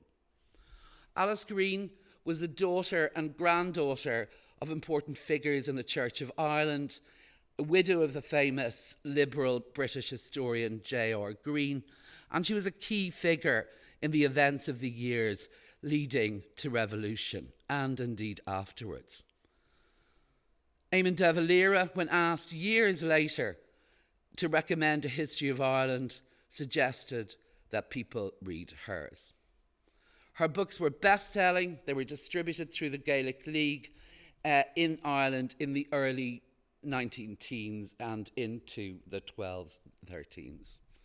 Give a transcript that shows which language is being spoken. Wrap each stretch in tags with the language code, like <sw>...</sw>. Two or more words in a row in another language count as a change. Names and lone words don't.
<en>Alice Greene was the daughter and granddaughter of important figures in the Church of Ireland, a widow of the famous liberal British historian J.R. Greene, and she was a key figure in the events of the years leading to revolution, and indeed afterwards. Eamon de Valera, when asked years later to recommend a history of Ireland, suggested that people read hers. Her books were best-selling. They were distributed through the Gaelic League in Ireland in the early 19-teens and into the 12s, 13s.</en>